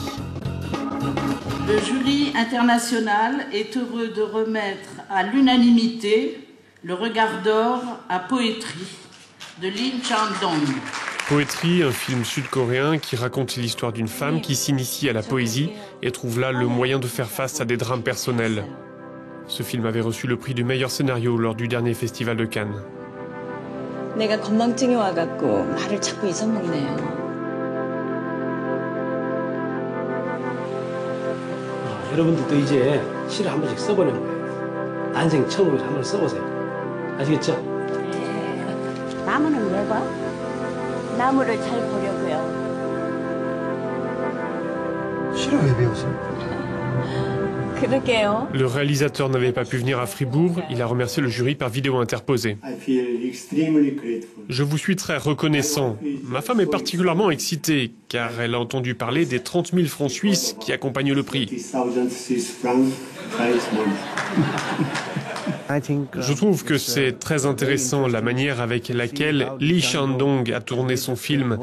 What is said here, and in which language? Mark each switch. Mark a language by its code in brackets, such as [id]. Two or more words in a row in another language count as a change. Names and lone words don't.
[fr] Le jury international est heureux de remettre à l'unanimité le Regard d'Or à Poétrie de Lee Chang-dong. Poétrie, un film sud-coréen qui raconte l'histoire d'une femme qui s'initie à la poésie et trouve là le moyen de faire face à des drames personnels. Ce film avait reçu le prix du meilleur scénario lors du dernier festival de Cannes. [ko] 내가 건망증이 와갖고 말을 자꾸 잊어먹네요. 여러분들도 이제 시를 한 번씩 써보는 거예요. 난생 처음으로 한 번 써보세요. 아시겠죠? 나무는 왜 봐? 나무를 잘 보려고요. 시를 왜 배우세요? 그러게요. [fr] Le réalisateur n'avait pas pu venir à Fribourg, il a remercié le jury par vidéo interposée. Je vous suis très reconnaissant. Ma femme est particulièrement excitée car elle a entendu parler des 30 000 francs suisses qui accompagnent le prix. Je trouve que c'est très intéressant la manière avec laquelle Lee Chang-dong a tourné son film.